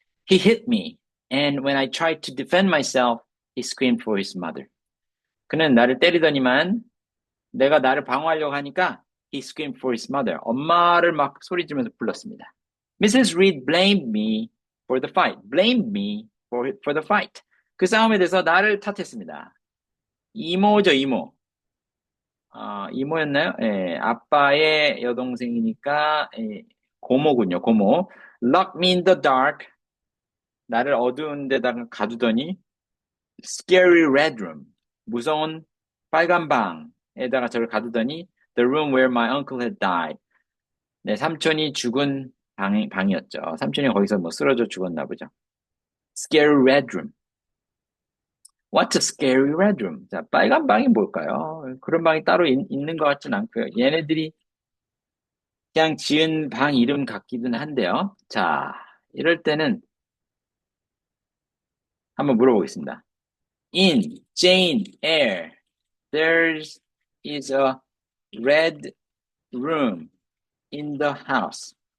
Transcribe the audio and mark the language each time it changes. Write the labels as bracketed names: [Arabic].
[English] He hit me, and when I tried to defend myself, he screamed for his mother. [Korean] 그는 나를 때리더니만 내가 나를 방어하려고 하니까 [English] he screamed for his mother. [Korean] 엄마를 막 소리 지르면서 불렀습니다. [English] Mrs. Reed blamed me for the fight. Blamed me for the fight. [Korean] 그 싸움에 대해서 나를 탓했습니다. 이모죠, 이모. 이모였나요? 예, 아빠의 여동생이니까 예, 고모군요, 고모. [English] Lock me in the dark. [Korean] 나를 어두운 데다가 가두더니 [English] scary red room. [Korean] 무서운 빨간 방에다가 저를 가두더니 [English] the room where my uncle had died. [Korean] 네, 삼촌이 죽은 방이었죠. 삼촌이 거기서 뭐 쓰러져 죽었나 보죠. [English] Scary red room. What's a scary red room? [Korean] 자, 빨간 방이 뭘까요? 그런 방이 따로 있는 것 같진 않고요. 얘네들이 그냥 지은 방 이름 같기는 한데요. 자, 이럴 때는 한번 물어보겠습니다. [English] In Jane Eyre, there is a red room in the house.